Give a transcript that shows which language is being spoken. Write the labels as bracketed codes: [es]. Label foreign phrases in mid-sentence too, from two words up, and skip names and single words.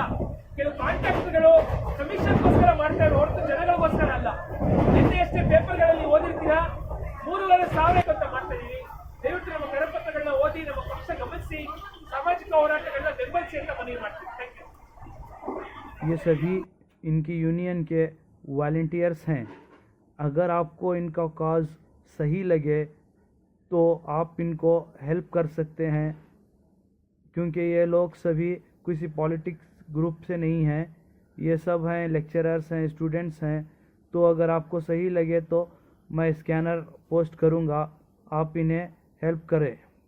[kn] ಕೆಲವು ಕಾಂಟ್ರಾಕ್ಟ್ಗಳು ಕಮಿಷನ್ಗೋಸ್ಕರ ಮಾಡ್ತಾರೆ ಹೊರತು ಜನಗಳಿಗೋಸ್ಕರ ಅಲ್ಲ. ನಿನ್ನೆ ಅಷ್ಟೇ ಪೇಪರ್ಗಳಲ್ಲಿ ಓದಿರ್ತೀರಾ, 3,500 ಅಂತ ಮಾಡ್ತಾ ಇದೀವಿ. ದಯವಿಟ್ಟು ನಮ್ಮ ಕರಪತ್ರಗಳನ್ನ ಓದಿ, ನಮ್ಮ ಪಕ್ಷ ಗಮನಿಸಿ, ಸಾಮಾಜಿಕ ಹೋರಾಟಗಳನ್ನ ಬೆಂಬಲಿಸಿ ಅಂತ ಮನವಿ ಮಾಡ್ತೀವಿ. [en] thank you. [hi] ये सभी इनकी यूनियन के वॉलंटियर्स हैं। अगर आपको इनका कॉज सही लगे तो आप इनको हेल्प कर सकते हैं, क्योंकि ये लोग सभी किसी [en] politics group [hi] से नहीं हैं। ये सब हैं, लेक्चरर्स हैं, स्टूडेंट्स हैं। तो अगर आपको सही लगे तो मैं स्कैनर पोस्ट करूँगा, आप इन्हें हेल्प करें।